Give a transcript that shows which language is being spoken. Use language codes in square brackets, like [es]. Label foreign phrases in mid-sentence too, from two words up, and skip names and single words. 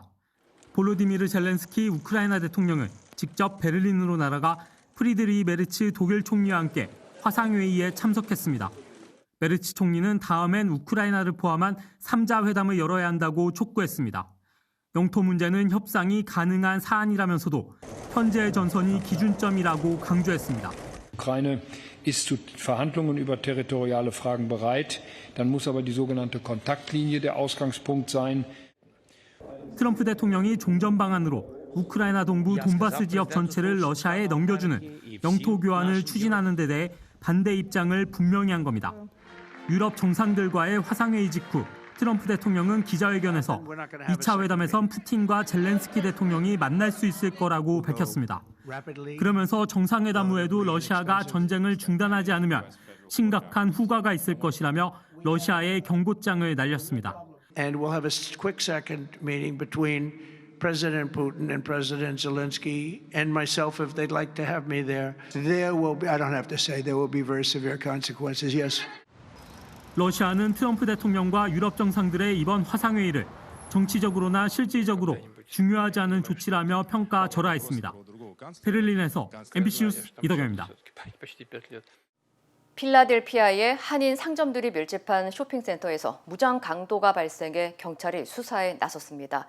[ko] 볼로디미르 젤렌스키 우크라이나 대통령은 직접 베를린으로 날아가 프리드리히 메르츠 독일 총리와 함께 화상회의에 참석했습니다. 메르츠 총리는 다음엔 우크라이나를 포함한 3자 회담을 열어야 한다고 촉구했습니다. 영토 문제는 협상이 가능한 사안이라면서도 현재의 전선이 기준점이라고 강조했습니다. [de] Ukraine ist zu Verhandlungen über territoriale Fragen bereit. Dann muss aber die sogenannte Kontaktlinie der Ausgangspunkt sein. [ko] 트럼프 대통령이 종전 방안으로 우크라이나 동부 돈바스 지역 전체를 러시아에 넘겨주는 영토 교환을 추진하는 데 대해 반대 입장을 분명히 한 겁니다. 유럽 정상들과의 화상회의 직후 트럼프 대통령은 기자회견에서 2차 회담에선 푸틴과 젤렌스키 대통령이 만날 수 있을 거라고 밝혔습니다. 그러면서 정상회담 후에도 러시아가 전쟁을 중단하지 않으면 심각한 후과가 있을 것이라며 러시아에 경고장을 날렸습니다. [en] And we'll have a quick second meeting between President Putin and President Zelensky and myself if they'd like to have me there. There will be, I don't have to say, there will be very severe consequences, yes. [ko] 러시아는 트럼프 대통령과 유럽 정상들의 이번 화상회의를 정치적으로나 실질적으로 중요하지 않은 조치라며 평가절하했습니다. 베를린에서 MBC 뉴스 이덕영입니다. 필라델피아의 한인 상점들이 밀집한 쇼핑센터에서 무장 강도가 발생해 경찰이 수사에 나섰습니다.